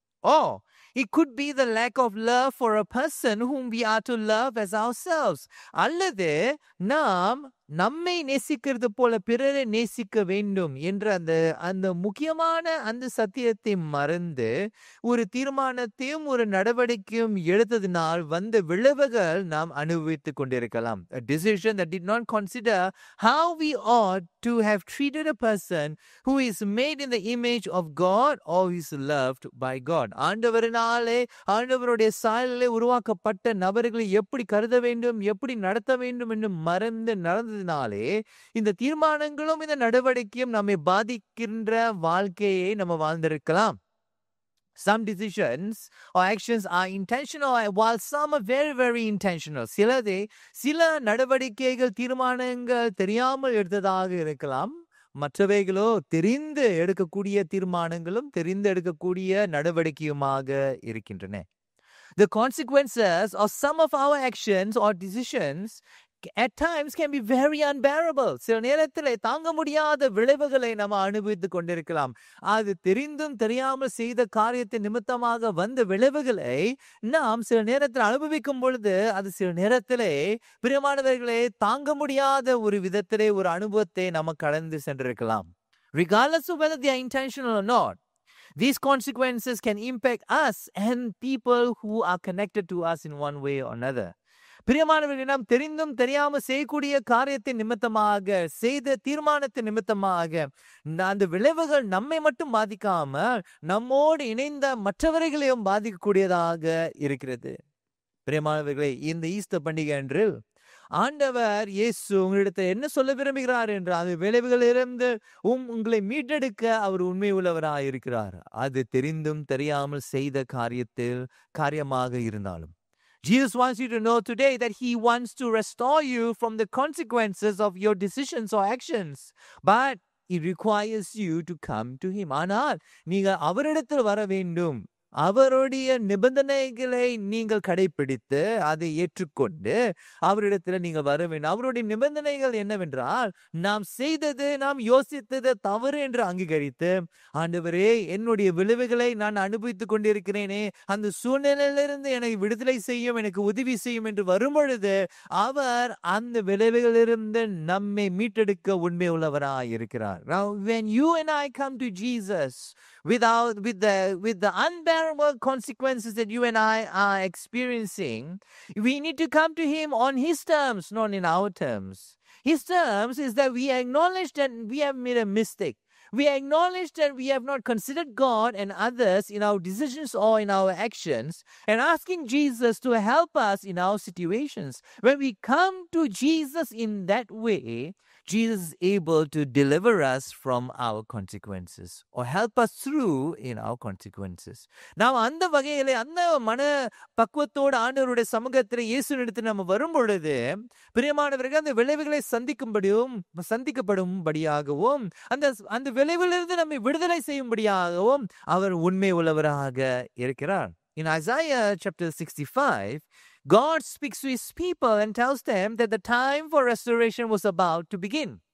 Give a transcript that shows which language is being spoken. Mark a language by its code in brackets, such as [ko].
[en] Or it could be the lack of love for a person whom we are to love as ourselves. [ta] அல்லது நாம் நம்மை நேசிக்கிறது போல பிறரை நேசிக்க வேண்டும் என்ற அந்த முக்கியமான அந்த சத்தியத்தை மறந்து ஒரு தீர்மானத்தையும் ஒரு நடவடிக்கையும் எடுத்ததினால் வந்த விளைவுகள் நாம் அனுபவித்துக் கொண்டிருக்கலாம். [en] A decision that did not consider how we ought to have treated a person who is made in the image of God or is loved by God. [ta] ஆண்டவருடைய சாயலிலே உருவாக்கப்பட்ட நபர்களை எப்படி கருத வேண்டும், எப்படி நடத்த வேண்டும் என்று மறந்து நடந்ததினாலே இந்த தீர்மானங்களும் இந்த நடவடிக்கையும் நம்மை பாதிக்கின்ற வாழ்க்கையை நம்ம வாழ்ந்திருக்கலாம். [en] Some decisions or actions are intentional while some are very, very intentional. [ta] சில நடவடிக்கைகள், தீர்மானங்கள் தெரியாமல் எடுத்ததாக இருக்கலாம். மற்றவைகளோ தெரிந்து எடுக்கக்கூடிய தீர்மானங்களும் தெரிந்து எடுக்கக்கூடிய நடவடிக்கையுமாக இருக்கின்றன. [en] The consequences of some of our actions or decisions at times can be very unbearable. [ta] சில நேரத்தில் தாங்க முடியாத விளைவுகளை நம்ம அனுபவித்துக் கொண்டிருக்கலாம். அது தெரிந்தும் தெரியாமல் செய்த காரியத்தின் நிமித்தமாக வந்த விளைவுகளை நாம் சில நேரத்தில் அனுபவிக்கும் பொழுது அது சில நேரத்திலே பிரியமானவர்களே தாங்க முடியாத ஒரு விதத்திலே ஒரு அனுபவத்தை நம்ம கடந்து சென்றிருக்கலாம். [en] Regardless of whether they are intentional or not, these consequences can impact us and people who are connected to us in one way or another. [ta] பிரியமானவர்கள், நாம் தெரிந்தும் தெரியாமல் செய்யக்கூடிய காரியத்தின் நிமித்தமாக, செய்த தீர்மானத்தின் நிமித்தமாக அந்த விளைவுகள் நம்மை மட்டும் பாதிக்காமல் நம்மோடு இணைந்த மற்றவர்களையும் பாதிக்கக்கூடியதாக இருக்கிறது. பிரியமானவர்களே, இந்த ஈஸ்டர் பண்டிகை அன்று ஆண்டவர் இயேசு உங்களிடத்தில் என்ன சொல்ல விரும்புகிறார் என்று அந்த விளைவுகளிலிருந்து உங்களை மீட்டெடுக்க அவர் உண்மை உள்ளவராக இருக்கிறார். அது தெரிந்தும் தெரியாமல் செய்த காரியமாக இருந்தாலும் Jesus wants you to know today that he wants to restore you from the consequences of your decisions or actions. [en] But it requires you to come to him. [ta] ஆனால் நீங்கள் அவரிடத்தில் வர வேண்டும். அவருடைய நிபந்தனைகளை நீங்கள் கடைபிடித்து அதை ஏற்றுக்கொண்டு அவரிடத்தில் நீங்கள் வர வேண்டும். அவருடைய நிபந்தனைகள் என்னவென்றால், நாம் செய்தது, நாம் யோசித்தது தவறு என்று அங்கீகரித்து, ஆண்டவரே என்னுடைய விளைவுகளை நான் அனுபவித்துக் கொண்டிருக்கிறேனே, அந்த சூழ்நிலையிலிருந்து எனக்கு விடுதலை செய்யும், எனக்கு உதவி செய்யும் என்று வரும்பொழுது அவர் அந்த விளைவுகளிலிருந்து நம்மை மீட்டெடுக்க உண்மை உள்ளவராய் இருக்கிறார். [en] Now when you and I come to Jesus with the unbearable consequences that you and I are experiencing, we need to come to him on his terms, not in our terms. His terms is that we acknowledge that we have made a mistake. We acknowledge that we have not considered God and others in our decisions or in our actions, and asking Jesus to help us in our situations. When we come to Jesus in that way, Jesus is able to deliver us from our consequences or help us through in our consequences. [ta] நாம் அந்த வகையிலே அந்த மன பக்குவத்தோடு ஆண்டவருடைய சமூகத்தில் இயேசுவினிடத்தில் நம்ம வரும் பொழுது பிரியமானவர்கள் அந்த விளைவுகளை சந்திக்கப்படும்படியாகவும் அந்த விளைவிலிருந்து நம்மை விடுதலை செய்யும்படியாகவும் அவர் உண்மை உள்ளவராக இருக்கிறார். [en] In Isaiah chapter 65, God speaks to his people and tells them that the time for restoration was about to begin.